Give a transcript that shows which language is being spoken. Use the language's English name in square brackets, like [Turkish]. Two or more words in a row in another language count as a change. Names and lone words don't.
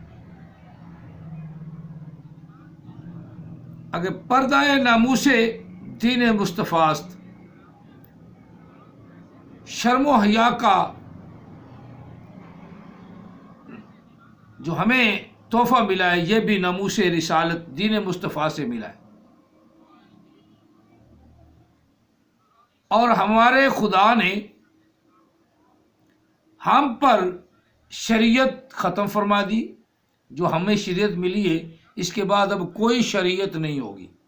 [Persian] اگر پردہ ناموس دین مصطفیٰ است، [Urdu] شرم و حیا کا جو ہمیں تحفہ ملا ہے یہ بھی ناموس رسالت دین مصطفیٰ سے ملا ہے، اور ہمارے خدا نے ہم پر شریعت ختم فرما دی، جو ہمیں شریعت ملی ہے اس کے بعد اب کوئی شریعت نہیں ہوگی،